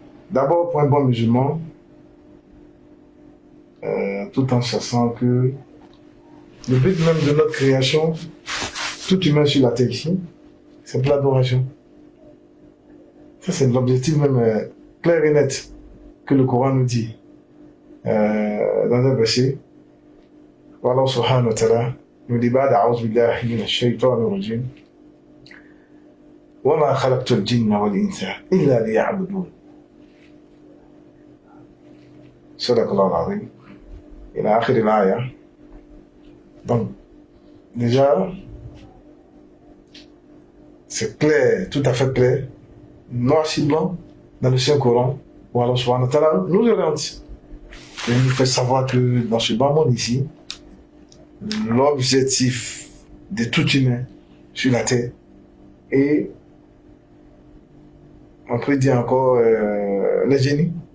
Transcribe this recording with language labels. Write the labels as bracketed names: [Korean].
[French] D'abord, pour un bon musulman, tout en sachant que le but même de notre création, tout humain sur la terre ici, c'est pour l'adoration. Ça, c'est l'objectif même clair et net que le Coran nous dit. Dans un verset, Allah subhanahu wa ta'ala nous dit [Arabic] بعد أعوذ بالله من الشيطان الرجيم وما خلقت الجن والإنس إلا ليعبدون صدق الله العظيم إلى آخر الآية. [French] Donc, déjà, c'est clair, tout à fait clair, noir sur blanc, dans le Saint-Coran, où Allah subhanahu wa ta'ala nous oriente. Et nous fait savoir que dans ce bas monde ici, l'objectif de tout humain sur la terre est, on peut dire encore, les génies.